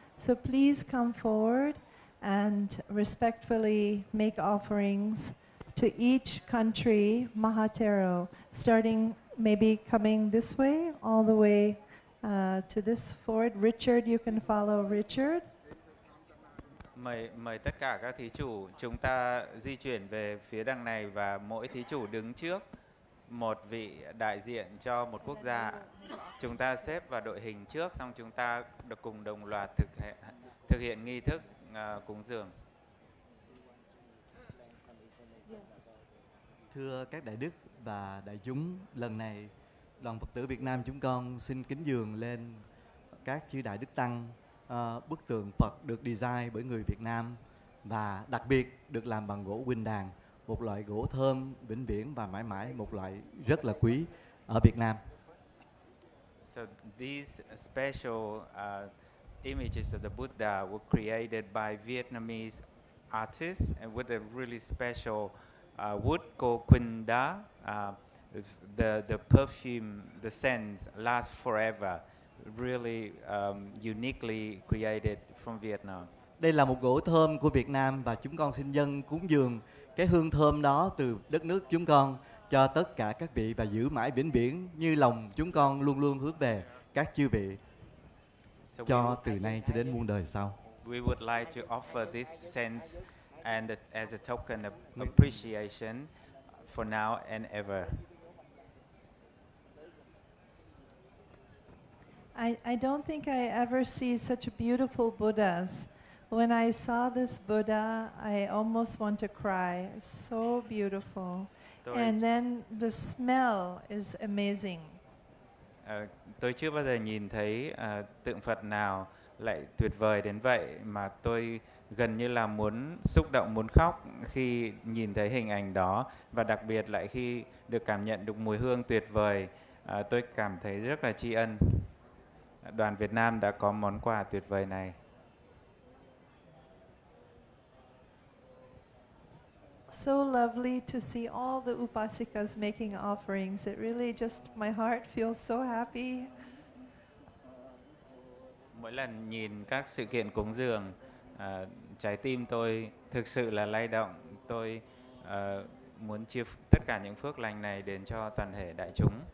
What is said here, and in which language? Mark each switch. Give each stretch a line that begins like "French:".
English: So please come forward and respectfully make offerings to each country Mahatero, starting maybe coming this way, all the way to this forward. Richard, you can follow Richard.
Vietnamese: Mời tất cả các thí chủ chúng ta di chuyển về phía đằng này và mỗi thí chủ đứng trước một vị đại diện cho một quốc gia. Chúng ta xếp vào đội hình trước, xong chúng ta được cùng đồng loạt thực hiện nghi thức cúng dường. Thưa các đại đức và đại chúng, lần này đoàn Phật tử Việt Nam chúng con xin kính dường lên các chư đại đức tăng bức tượng Phật được design bởi người Việt Nam và đặc biệt được làm bằng gỗ huỳnh đàn, một loại gỗ thơm vĩnh viễn và mãi mãi, một loại rất là quý ở Việt Nam.
English: So these special images of the Buddha were created by Vietnamese artists and with a really special wood kokunda, the perfume, the scents last forever, really uniquely created from Vietnam.
Vietnamese: Đây là một gỗ thơm của Việt Nam và chúng con xin dâng cúng dường cái hương thơm đó từ đất nước chúng con cho tất cả các vị và giữ mãi vĩnh viễn như lòng chúng con luôn luôn hướng về các chư vị cho từ nay cho đến muôn đời sau.
English: We would like to offer this sense and as a token of appreciation for now and ever. I don't think I ever see such beautiful Buddhas. When I saw this Buddha, I almost want to cry. It's so beautiful. And then the smell is amazing.
Vietnamese: Tôi chưa bao giờ nhìn thấy tượng Phật nào lại tuyệt vời đến vậy mà tôi gần như là muốn xúc động, muốn khóc khi nhìn thấy hình ảnh đó, và đặc biệt lại khi được cảm nhận được mùi hương tuyệt vời, tôi cảm thấy rất là tri ân. Đoàn Việt Nam đã có món quà tuyệt vời này.
English: So lovely to see all the upasikas making offerings. It really just, my heart feels so happy.
Vietnamese: Mỗi lần nhìn các sự kiện cúng dường, trái tim tôi thực sự là lay động. Tôi muốn chia tất cả những phước lành này đến cho toàn thể đại chúng.